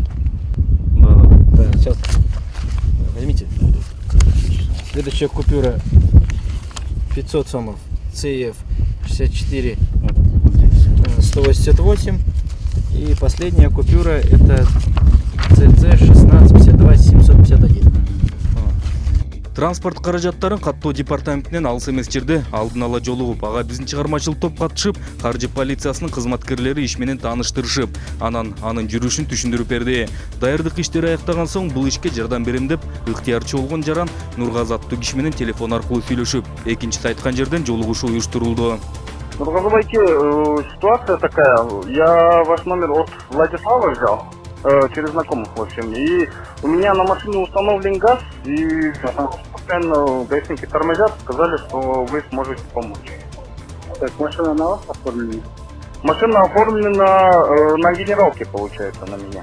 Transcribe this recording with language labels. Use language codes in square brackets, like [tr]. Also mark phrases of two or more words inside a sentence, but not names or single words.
[ru] Да, сейчас возьмите. Следующая купюра 500 сомов, CF 64 188, и последняя купюра это CC 16 52 751. [ky] Транспорт каражаттарын каттоо департаментинен алыс эмес жерде алдын ала жолугуп, ага биздин чыгармачылык топ катышып, каржы полициясынын кызматкерлери иш менен тааныштырышып, анан анын жүрүшүн түшүндүрүп берди. Даярдык иштери аяктаган соң бул ишке жардам берем деп ыктыярчы болгон жаран Нургазы аттуу киши менен телефон аркылуу сүйлөшүп, экинчиси айткан жерден жолугушуу уюштурулду. Нургазы байке, [ru] ситуация такая. Я ваш номер от Владислава взял. Через знакомых, в общем. И у меня на машине установлен газ, и постоянно гаишники тормозят, сказали, что вы сможете помочь. Так, машина на вас оформлена? Машина оформлена на генералке, получается, на меня.